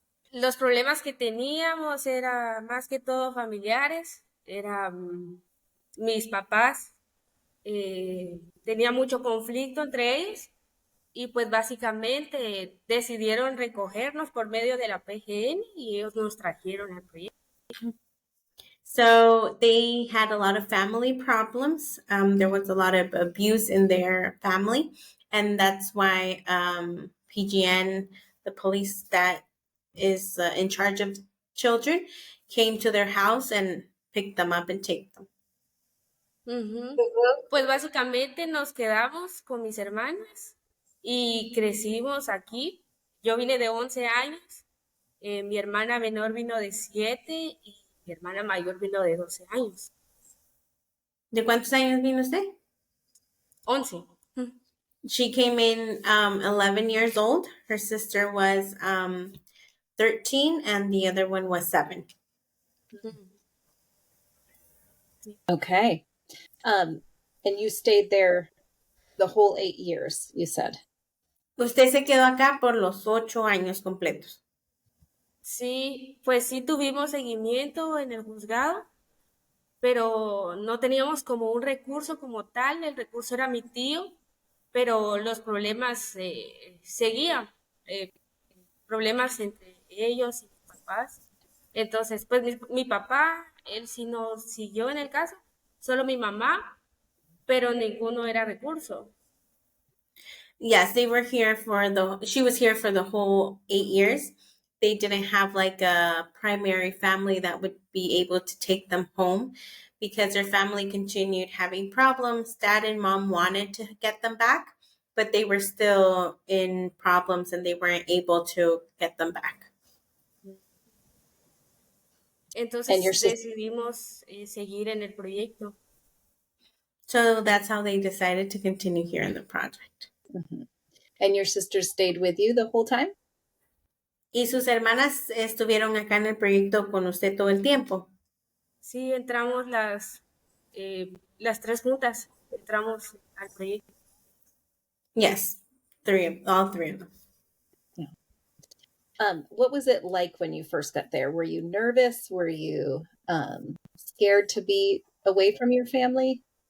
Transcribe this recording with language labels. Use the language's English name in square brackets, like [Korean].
[Spanish] Los problemas que teníamos eran más que todo familiares, eran mis papás, tenía mucho conflicto entre ellos y pues básicamente decidieron recogernos por medio de la PGN y ellos nos trajeron al proyecto. [English] So they had a lot of family problems. There was a lot of abuse in their family, and that's why PGN, the police that is in charge of children, came to their house and picked them up and take them. [Spanish] Pues básicamente nos quedamos con mis hermanas y crecimos aquí. Yo vine de 11 años, mi hermana menor vino de 7 y mi hermana mayor vino de 12 años. ¿De cuántos años vino usted? 11. [English] She came in 11 years old. Her sister was 13 and the other one was 7. Okay. And you stayed there the whole 8 years, you said. [Spanish] Usted se quedó acá por los 8 años completos. Sí, pues sí tuvimos seguimiento en el juzgado, pero no teníamos como un recurso como tal. El recurso era mi tío, pero los problemas seguían, problemas entre ellos y mis papás. Entonces, pues mi papá, él sí no siguió en el caso, solo mi mamá, pero ninguno era recurso. [English] Yes, she was here for the whole 8 years. They didn't have like a primary family that would be able to take them home because their family continued having problems. Dad and mom wanted to get them back, but they were still in problems and they weren't able to get them back. [Spanish] Entonces decidimos seguir en el proyecto. [English] So that's how they decided to continue here in the project. Mm-hmm. And your sisters stayed with you the whole time? [Spanish] ¿Y sus hermanas estuvieron acá en el proyecto con usted todo el tiempo? Sí, entramos las tres juntas, entramos al proyecto. [English] Yes, all three of them. What was it like when you first got there? Were you nervous? Were you scared to be away from your family?